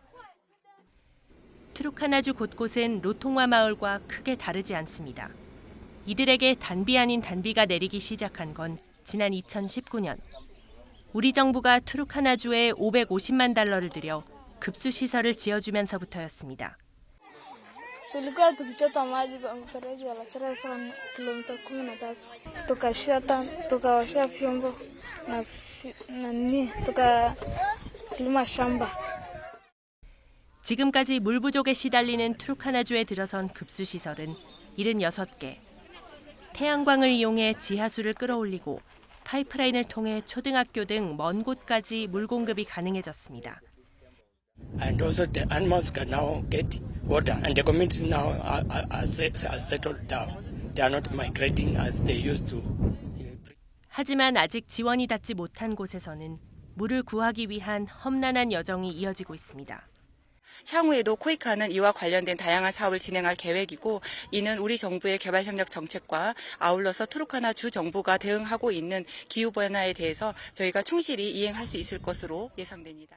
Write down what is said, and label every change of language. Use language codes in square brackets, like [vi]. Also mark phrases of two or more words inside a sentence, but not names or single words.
[ko] 투르카나주 곳곳은 로통와 마을과 크게 다르지 않습니다. 이들에게 단비 아닌 단비가 내리기 시작한 건 지난 2019년. 우리 정부가 투르카나주에 550만 달러를 들여 급수 시설을 지어주면서부터였습니다. [sw] Tulikuwa tukichota maji kwa mfereji wa Lachara sana kilomita 13. Tukawashia vyombo na tukalima shamba. [ko] 지금까지 물 부족에 시달리는 투르카나주에 들어선 급수 시설은 76개. 태양광을 이용해 지하수를 끌어올리고 파이프라인을 통해 초등학교 등 먼 곳까지 물 공급이 가능해졌습니다. [en] And also the animals can now get water, and the communities now are settled down. They are not migrating as they used to. [ko] 하지만 아직 지원이 닿지 못한 곳에서는 물을 구하기 위한 험난한 여정이 이어지고 있습니다. 향후에도 코이카는 이와 관련된 다양한 사업을 진행할 계획이고, 이는 우리 정부의 개발협력 정책과 아울러서 투르카나주 정부가 대응하고 있는 기후변화에 대해서 저희가 충실히 이행할 수 있을 것으로 예상됩니다.